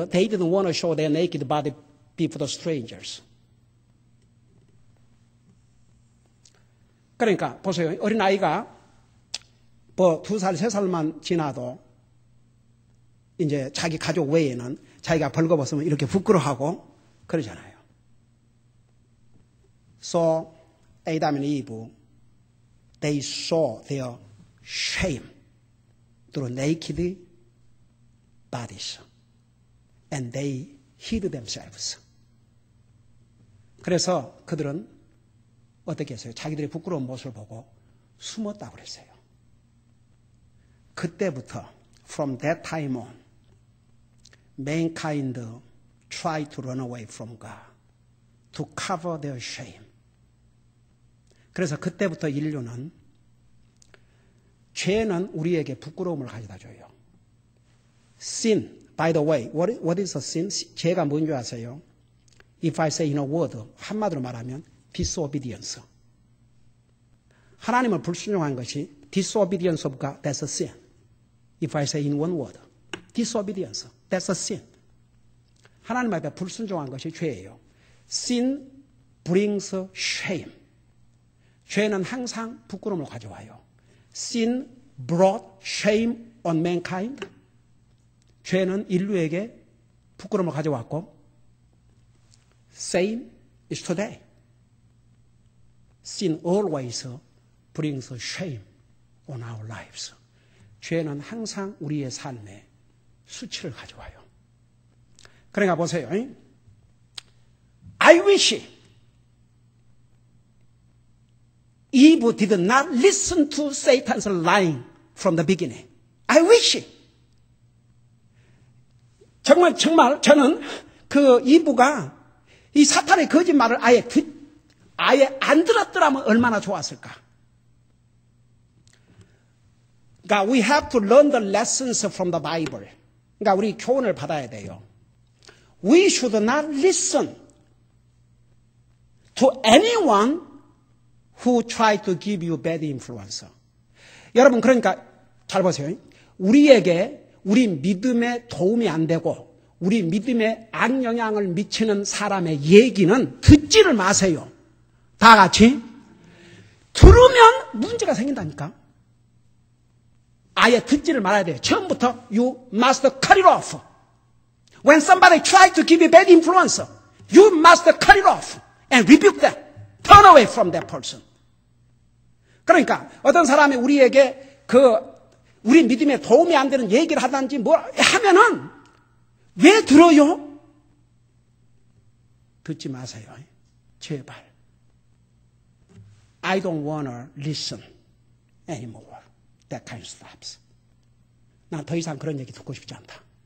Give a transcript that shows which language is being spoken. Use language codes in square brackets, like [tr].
[en] They didn't want to show their naked body before the strangers. [ko] 그러니까 보세요. 어린아이가 뭐 2살, 3살만 지나도 이제 자기 가족 외에는 자기가 벌거벗으면 이렇게 부끄러워하고 그러잖아요. [en] So Adam and Eve, they saw their shame through naked bodies and they hid themselves. [ko] 그래서 그들은 어떻게 했어요? 자기들의 부끄러운 모습을 보고 숨었다고 그랬어요. 그때부터 [en] from that time on mankind tried to run away from God to cover their shame. [ko] 그래서 그때부터 인류는 죄는 우리에게 부끄러움을 가져다 줘요. [en] Sin, by the way, what is a sin? [ko] 죄가 뭔지 아세요? [en] If I say in a word, [ko] 한마디로 말하면 [en] disobedience. [ko] 하나님을 불순종한 것이 [en] disobedience of God, that's a sin. If I say in one word, disobedience, that's a sin. [ko] 하나님 앞에 불순종한 것이 죄예요. [en] Sin brings shame. [ko] 죄는 항상 부끄러움을 가져와요. [en] Sin brought shame on mankind. [ko] 죄는 인류에게 부끄러움을 가져왔고 [en] same is today. Sin always brings shame on our lives. [ko] 죄는 항상 우리의 삶에 수치를 가져와요. 그러니까 보세요. [en] I wish Eve did not listen to Satan's lying from the beginning. I wish. [ko] 정말 저는 그 이브가 이 사탄의 거짓말을 아예 안 들었더라면 얼마나 좋았을까. 그러니까 [en] we have to learn the lessons from the Bible. [ko] 그러니까 우리 교훈을 받아야 돼요. [en] We should not listen to anyone who try to give you bad influence. [ko] 여러분 그러니까 잘 보세요. 우리 믿음에 도움이 안 되고 우리 믿음에 악영향을 미치는 사람의 얘기는 듣지를 마세요. 다 같이. 들으면 문제가 생긴다니까. 아예 듣지를 말아야 돼요. 처음부터 [en] you must cut it off. When somebody tries to give you bad influence, you must cut it off and rebuke them. Turn away from that person. [ko] 그러니까 어떤 사람이 우리에게 우리 믿음에 도움이 안 되는 얘기를 하든지 뭐 하면은 왜 들어요? 듣지 마세요. 제발. [en] I don't want to listen anymore. That kind of stuff. [ko] 난 더 이상 그런 얘기 듣고 싶지 않다.